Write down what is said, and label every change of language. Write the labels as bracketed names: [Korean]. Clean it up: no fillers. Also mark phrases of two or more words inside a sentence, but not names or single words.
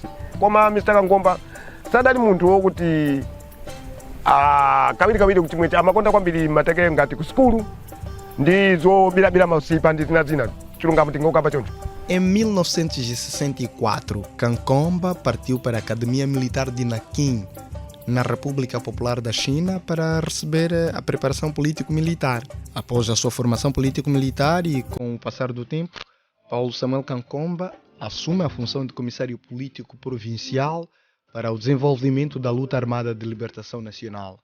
[Nyanja] Koma Mr. Kankhomba sadali munthu wokuti kawiri kuchimwechi amakonda kwambiri mateke ngati ku skulu ndizo bilabila mausipa ndi zina chilungamo tingokamba choncho. [Portuguese] Em 1964, Kankhomba partiu para a Academia Militar de Nanquim, na República Popular da China, para receber a preparação político-militar. Após a sua formação político-militar e com o passar do tempo, Paulo Samuel Kankhomba assume a função de comissário político provincial para o desenvolvimento da luta armada de libertação nacional.